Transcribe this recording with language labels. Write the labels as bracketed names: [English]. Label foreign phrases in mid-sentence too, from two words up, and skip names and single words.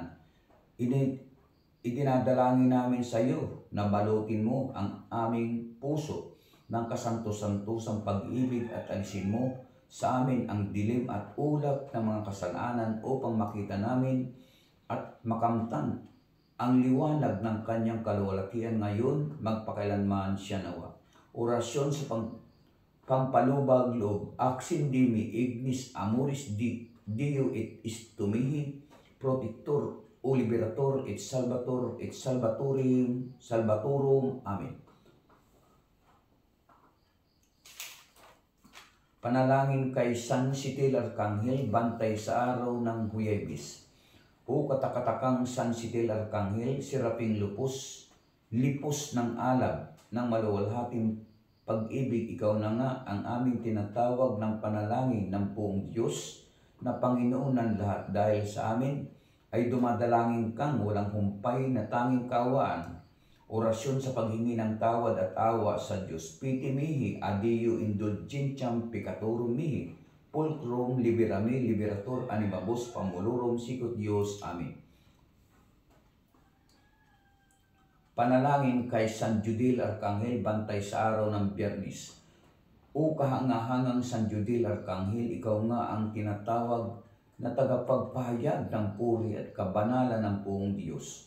[Filipino] Idinadalangin namin sa iyo na balutin mo ang aming puso ng kasanto-santosang pag-ibig at alisin mo sa amin ang dilim at ulap ng mga kasalanan upang makita namin at makamtan ang liwanag ng kanyang kaluwalhatian ngayon magpakailanman, siya nawa. Orasyon sa pampalubag loob, [Latin] axin dimi ignis amoris Dio et istumihi, protector o liberator et salvatorum. Amen. [Filipino] Panalangin kay San Sitil Arkanghel bantay sa araw ng Huwebes. O katakatakang San Sitil Arkanghel, siraping lipos ng alab ng maluwalhating pag-ibig, ikaw na nga ang aming tinatawag ng panalangin ng buong Diyos na Panginoon ng lahat, dahil sa amin ay dumadalangin kang walang humpay na tanging kaawaan. Orasyon sa paghingi ng tawad at awa sa Diyos. [Latin] Piti mihi adeo indulgentiam peccatorum mihi, pulcrum liberami liberator animabus pamulurum sicut Dios. Amen. [Filipino] Panalangin kay San Judil Arkanghel bantay sa araw ng Biyernes. O kahangahangang San Judil Arkanghel, ikaw nga ang tinatawag na tagapagpahayag ng puri at kabanalan ng buong Diyos.